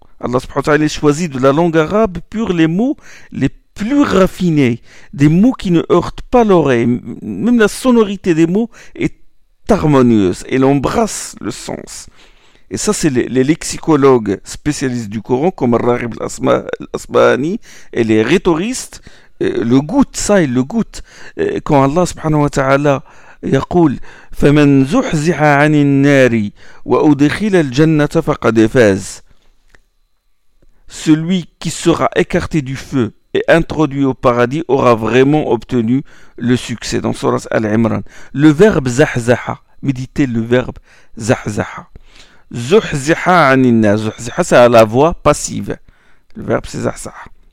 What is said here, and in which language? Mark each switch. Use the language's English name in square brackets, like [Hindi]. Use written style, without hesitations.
[French] Allah subhanahu wa ta'ala a choisi de la langue arabe pure les mots les plus raffinés, des mots qui ne heurtent pas l'oreille. Même la sonorité des mots est harmonieuse et l'embrasse le sens. Et ça, c'est les lexicologues spécialistes du Coran, comme Rahib al-Asbahani, et les rhétoristes, le goût, ça, ils le goûtent. Quand [Arabic] Allah subhanahu wa ta'ala يقول فمن زحزح عن النار وأدخل الجنة فقد فاز. [French] Celui qui sera écarté du feu et introduit au paradis aura vraiment obtenu le succès. Dans Sourate Al-Imran, le verbe zahzaha, méditez le verbe zahzaha. Zuhziha anina, zuhziha, c'est à la voix passive. Le verbe c'est zahzaha.